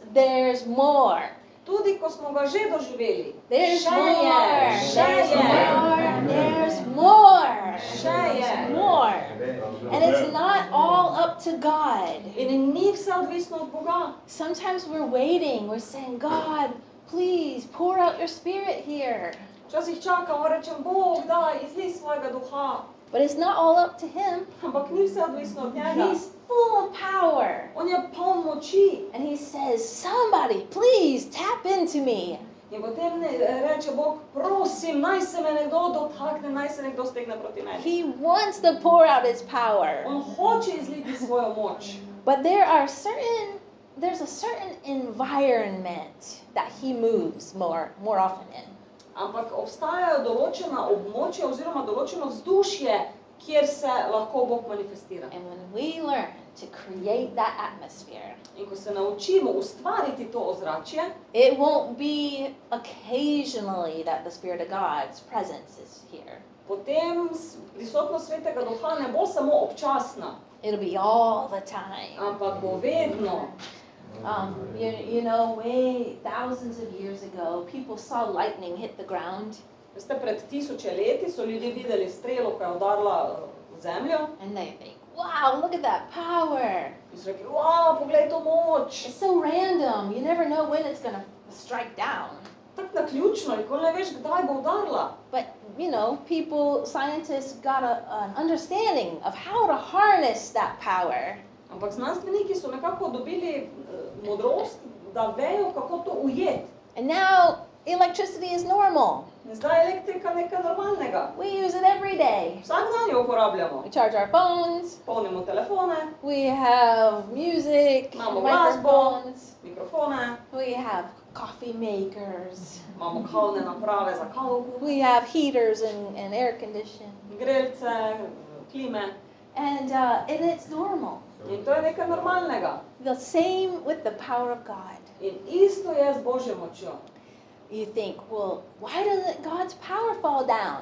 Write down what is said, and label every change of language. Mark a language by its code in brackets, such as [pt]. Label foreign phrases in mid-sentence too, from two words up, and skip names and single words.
[en] There's more. [sl] Tudi, ko smo ga že doživeli. [en] There's [sl] Še [en] more. [sl] je, še [en] There's [sl] je, [en] more. There's more. [sl] še je. [en] There's more. And it's not all up to God. [sl] In ni vse odvisno od Boga. [en] Sometimes we're waiting. We're saying, "God, please pour out your spirit here." [sl] Včasih čakamo, rečem, Bog, daj, izlij svojega duha. [en] But it's not all up to Him. [sl] Ampak ni vse odvisno od njega. [en] He's full of power. [sl] On je poln moči. [en] And He says, "Somebody, please tap into me." [sl] In potem reče Bog, prosim, naj se me nekdo dotakne, naj se nekdo stegne proti meni. [en] He wants to pour out His power. [sl] On hoče izliti svojo moč. [en] But there's a certain environment that He moves more often in. [sl] Ampak obstajajo določena območja oziroma določeno vzdušje, kjer se lahko Bog manifestira. [en] And when we learn to create that atmosphere, [sl] In ko se naučimo ustvariti to ozračje, [en] it won't be occasionally that the Spirit of God's presence is here. [sl] potem prisotnost Svetega Duha ne bo samo občasna, [en] It'll be all the time. [sl] ampak bo vedno. [en] You know, way thousands of years ago, people saw lightning hit the ground, [sl] Veste, pred 1000 leti so ljudje videli strelo, ko je udarila v zemljo, [en] and they think, "Wow, look at that power!" [sl] in so rekli, wow, poglej to moč. [en] It's so random. You never know when it's gonna strike down. [sl] Tako naključno, nikoli ne veš, kdaj bo udarila. [en] But you know, scientists got an understanding of how to harness that power. [sl] Ampak znanstveniki so nekako dobili modrost, da vejo, kako to ujeti. [en] And now electricity is normal. [sl] In zdaj je elektrika nekaj normalnega. [en] We use it every day. [sl] Vsak dan jo uporabljamo. [en] We charge our phones. [sl] Polnimo telefone, [en] We have music, [sl] imamo glasbo, [en] microphones. [sl] mikrofone, [en] We have coffee makers. [sl] imamo kavne naprave za kavo, [en] We have heaters and air conditioning. [sl] grelce, klime. [en] And it's normal. [sl] In to je nekaj normalnega. [en] The same with the power of God. [sl] In isto je z Božjo močjo. [en] You think, well, why doesn't God's power fall down?